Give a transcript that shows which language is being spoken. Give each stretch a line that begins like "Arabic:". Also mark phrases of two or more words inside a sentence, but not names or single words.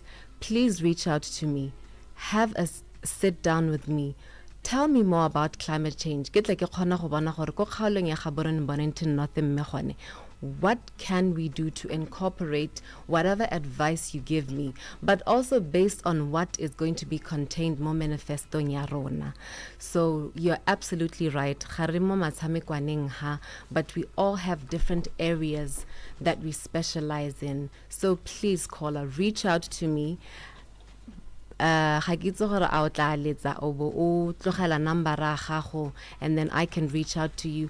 English: Please reach out to me. Have a sit down with me. Tell me more about climate change. what can we do to incorporate whatever advice you give me, but also based on what is going to be contained
Tswana: mo manifestong ya rona.
English: So you're absolutely right. But we all have different areas that we specialize in. So please, caller, reach out to me. And then I can reach out to you.